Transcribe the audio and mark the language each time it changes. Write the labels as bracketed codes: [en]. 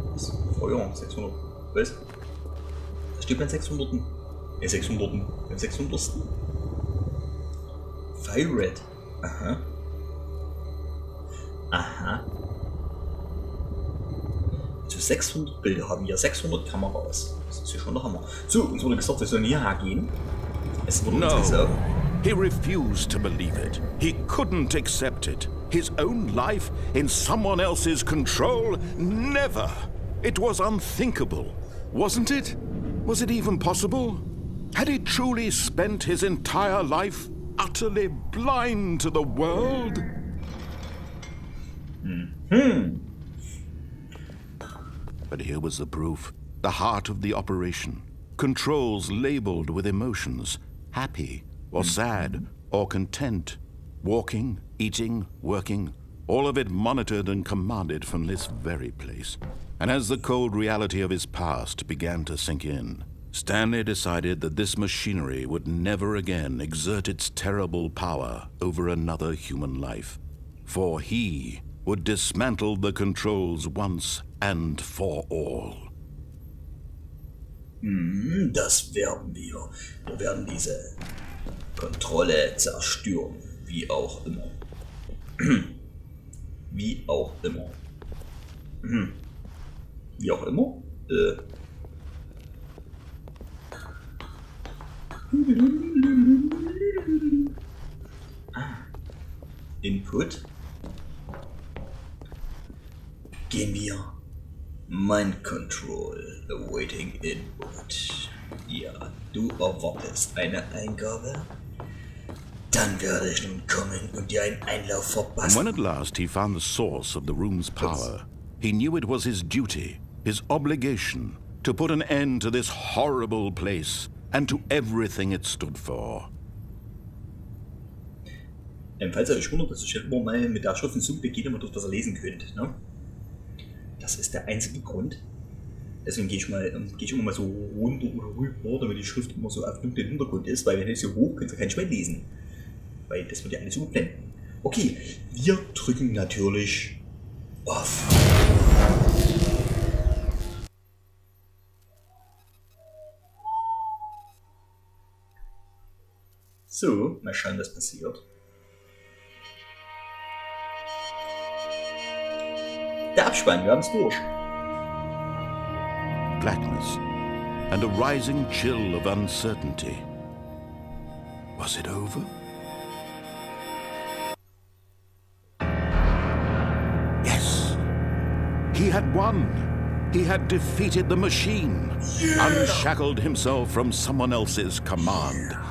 [de] Das ist Feuer, 600, was? Da steht beim 600. 600. Beim 600. [en] Fired. Aha. Aha. [de] Also 600 Bilder haben wir, 600 Kameras. Das ist ja schon der Hammer. So, uns wurde gesagt, wir sollen hierher gehen. Es wurde uns gesagt. [en] He refused to believe it. He couldn't accept it. His own life in someone else's control? Never! It was unthinkable, wasn't it? Was it even possible? Had he truly spent his entire life utterly blind to the world? But here was the proof. The heart of the operation. Controls labeled with emotions. Happy or sad or content. Walking, eating, working. All of it monitored and commanded from this very place. And as the cold reality of his past began to sink in, Stanley decided that this machinery would never again exert its terrible power over another human life. For he would dismantle the controls once and for all. [de] Das werden wir. Wir werden diese Kontrolle zerstören. Wie auch immer. Wie auch immer. Wie auch immer? [en] Input. [de] Gehen wir. Mind Control. [en] Awaiting Input. [de] Ja, du erwartest eine Eingabe? Dann werde ich nun kommen und dir einen Einlauf verpassen. [en] And when at last he found the source of the room's power, he knew it was his duty, his obligation, to put an end to this horrible place and to everything it stood for. [de] Falls ihr euch wundert, dass ich jetzt immer mal mit der Schrift in Zug begehe, damit ihr das lesen könnt. Ne? Das ist der einzige Grund. Deswegen gehe ich immer mal so runter oder rüber, damit die Schrift immer so auf dunklen Hintergrund ist, weil wenn ich so hoch, könnt ihr kein Schwein lesen. Weil das wird ja alles überblenden. Okay, wir drücken natürlich auf. So, mal schauen, was passiert. Der Abspann, wir haben es durch. [en] Blackness. and a rising chill of uncertainty. Was it over? Yes! He had won! He had defeated the machine, unshackled himself from someone else's command.